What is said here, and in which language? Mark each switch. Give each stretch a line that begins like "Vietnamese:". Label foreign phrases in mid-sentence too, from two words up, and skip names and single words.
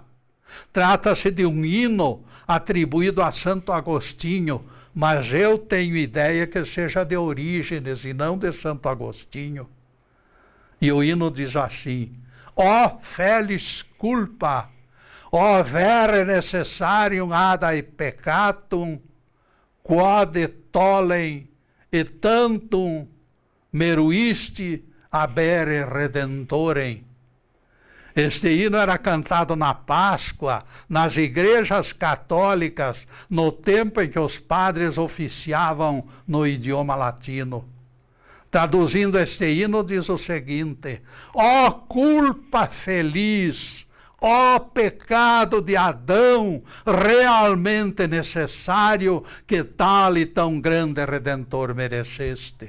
Portuguese: Trata-se de um hino atribuído a Santo Agostinho, mas eu tenho ideia que seja de Orígenes e não de Santo Agostinho. E o hino diz assim:
Latin: ó felis culpa, ó vere necessarium adae peccatum, quod tollem et tantum meruisti habere redentorem.
Portuguese: Este hino era cantado na Páscoa, nas igrejas católicas, no tempo em que os padres oficiavam no idioma latino. Traduzindo este hino, diz o seguinte: ó culpa feliz, ó pecado de Adão, realmente necessário que tal e tão grande Redentor mereceste.